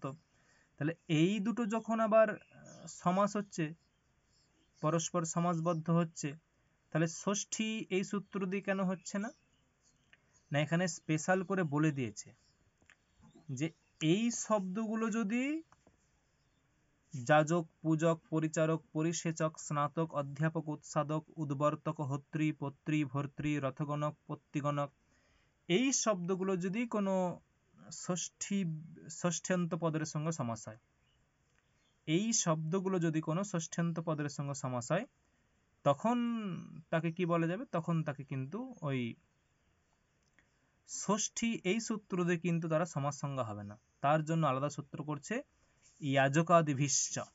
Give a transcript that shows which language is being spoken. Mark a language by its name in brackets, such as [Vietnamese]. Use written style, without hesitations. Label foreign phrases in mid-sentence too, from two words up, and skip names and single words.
[Bangla] তাহলে এই দুটো যখন আবার সমাস হচ্ছে, পরস্পর সমাসবদ্ধ হচ্ছে, তাহলে ষষ্ঠী এই সূত্র দিয়ে কেন হচ্ছে না? না, এখানে স্পেশাল করে বলে দিয়েছে যে এই শব্দগুলো যদি যাজক, পূজক, পরিচারক, পরিসেচক, স্নাতক, অধ্যাপক, উৎসাদক, উদ্বর্তক, হোত্রী, পত্রী, ভর্ত্রী, রথগণক, পত্তিগণক, এই শব্দগুলো যদি কোনো ষষ্ঠ্যন্ত পদের সঙ্গে সমাস হয়। এই শব্দগুলো যদি কোনো ষষ্ঠ্যন্ত পদের সঙ্গে সমাস হয় তখন তাকে কি বলা যাবে? তখন তাকে কিন্তু ওই ষষ্ঠী এই সূত্র দিয়ে কিন্তু তারা সমাস সংজ্ঞা হবে না, তার জন্য আলাদা সূত্র করছে ইয়াজকাদিভিশ্চ।